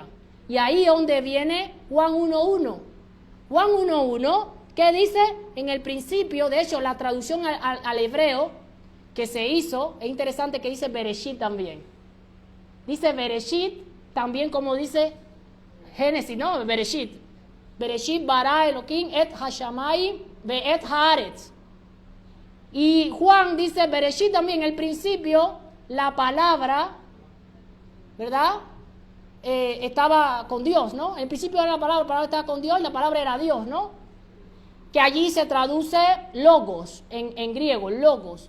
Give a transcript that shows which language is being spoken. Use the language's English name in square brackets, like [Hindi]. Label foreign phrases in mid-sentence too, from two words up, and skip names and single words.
[Spanish] Y ahí es donde viene Juan 1.1. Juan 1.1, ¿qué dice? En el principio, de hecho, la traducción al hebreo que se hizo, es interesante que dice Bereshit también. Dice Bereshit, también como dice Génesis, ¿no? Bereshit. [Hebrew] בראשית ברא אלהים את השמים ו את הארץ. [Spanish] Y Juan dice Bereshit también, en el principio, la palabra, ¿verdad? Estaba con Dios, ¿no? En el principio era la palabra estaba con Dios y la palabra era Dios, ¿no? que allí se traduce logos, en griego, logos.